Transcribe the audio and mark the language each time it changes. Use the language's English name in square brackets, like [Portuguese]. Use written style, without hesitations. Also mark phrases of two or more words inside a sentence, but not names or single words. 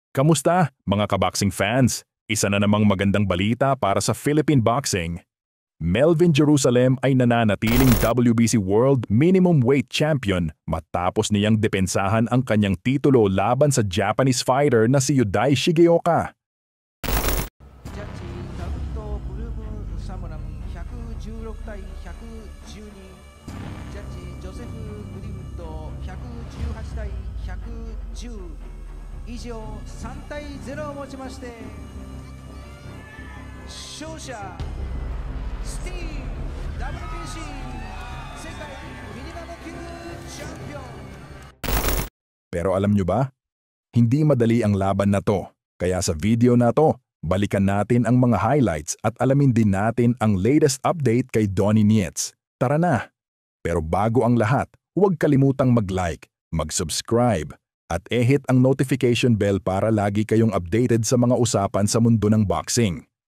[Filipino] Kamusta, mga kaboxing fans? Isa na namang magandang balita para sa Philippine boxing. Melvin Jerusalem ay nananatiling [English] WBC World Minimum Weight Champion [Filipino] matapos niyang depensahan ang kanyang titulo laban sa [English] Japanese fighter [Filipino] na si Yudai Shigeoka. [Japanese] ジャッジダウトブルームサムラム116対112ジャッジジョセフ・グリウッド118対110以上3対0をもちまして勝者スティーブ WBC 世界ミニマム級チャンピオン [Filipino] Pero alam nyo ba? Hindi madali ang laban na to. Kaya sa video na to, balikan natin ang mga highlights at alamin din natin ang latest update kay Donnie Nietz. Tara na! Pero bago ang lahat, huwag kalimutang mag-like, mag-subscribe, at i-hit ang [English] notification bell [Filipino] para lagi kayong updated sa mga usapan sa mundo ng boxing.